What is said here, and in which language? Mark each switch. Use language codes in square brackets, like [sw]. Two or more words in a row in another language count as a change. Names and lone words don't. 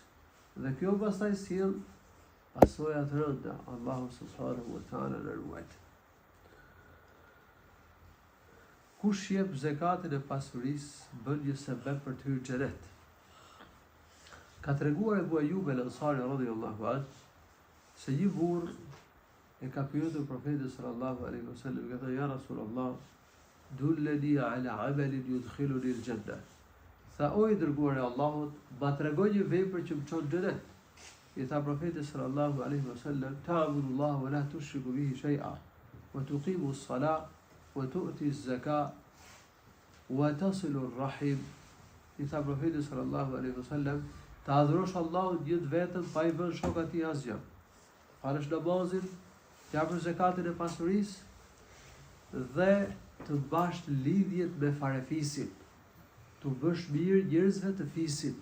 [sq] Dhe kjo pastaj sjell pasoja të rënda, Allahu [ar] سبحانه وتعالى [sq] në ruajt. Kush jep zakatin e pasurisë, bën një sebeb për të hyrë xhenet. Ka treguar Ebu Ayyub el-Ansari [ar] رضي الله عنه [sq] se një burr e ka pyetur profetin [ar] صلى الله عليه وسلم, [sq] ka thënë: [ar] "يا رسول الله دلني على عمل يدخلني الجنة." [sq] Tha: "O i dërguari i Allahut, ma tregoj një vepër që më çon në xhenet." I tha profeti [ar] صلى الله عليه وسلم تعبد الله ولا تشرك به شيئا وتقيم الصلاة وتؤتي الزكاة وتصل الرحم." [sq] I tha profeti [ar] صلى الله عليه وسلم: [sq] "Ta adhurosh Allahun gjithë vetëm, pa i vënë shok atij asgjë. Falësh namazin, të japësh zakatin e pasurisë dhe të bash lidhjet me farefisin, të bësh mirë njerëzve të fisit."